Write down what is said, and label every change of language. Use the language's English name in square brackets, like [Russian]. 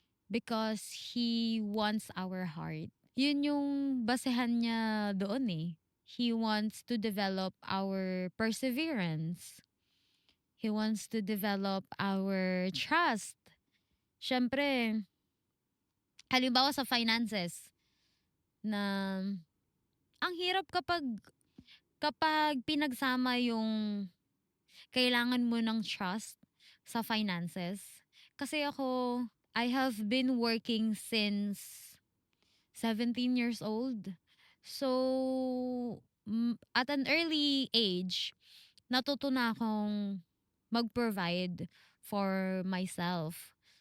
[English] Because He wants our heart. [Filipino] Yun yung basehan niya doon eh. [English] He wants to develop our perseverance. He wants to develop our trust. [Filipino] Siyempre, halimbawa sa finances, na ang hirap kapag pinagsama yung kailangan mo ng trust sa finances. Kasi ako, [English] I have been working since 17 years old. So, at an early age, [Filipino] natuto na akong mag-provide [English] for myself.